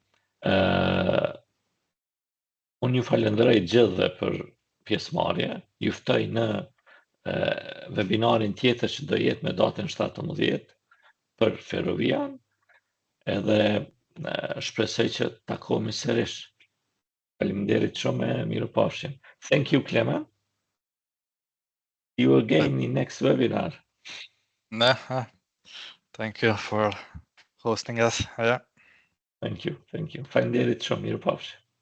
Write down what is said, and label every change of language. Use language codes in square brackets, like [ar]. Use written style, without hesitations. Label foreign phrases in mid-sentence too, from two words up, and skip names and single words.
[sq] Unë ju falenderoj gjithëve për pjesëmarrje. Ju ftoj në webinarin tjetër që do jetë me datën 17 për ferrovian, edhe shpresoj që takohemi sërish. Faleminderit shumë e mirupafshim. [en] Thank you, Clement. See you again in next webinar. Thank you for hosting us. Yeah. Thank you. [sq] Faleminderit shumë, mirupafshim.